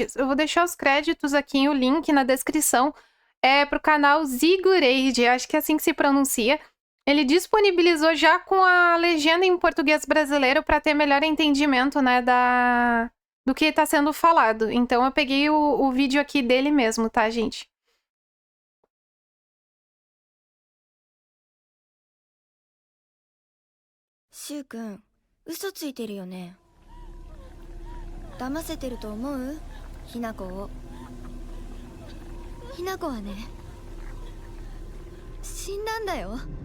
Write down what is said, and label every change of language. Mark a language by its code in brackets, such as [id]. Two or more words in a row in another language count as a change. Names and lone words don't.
[pt] Eu vou deixar os créditos aqui, o link na descrição. É pro canal Zigurade, acho que é assim que se pronuncia. Ele disponibilizou já com a legenda em português brasileiro para ter melhor entendimento, né, do que está sendo falado. Então eu peguei o vídeo aqui dele mesmo, tá, gente? [ja] Shu-kun, 嘘ついてるよね。騙せてると思う？ひなこを。ひなこはね、死んだんだよ。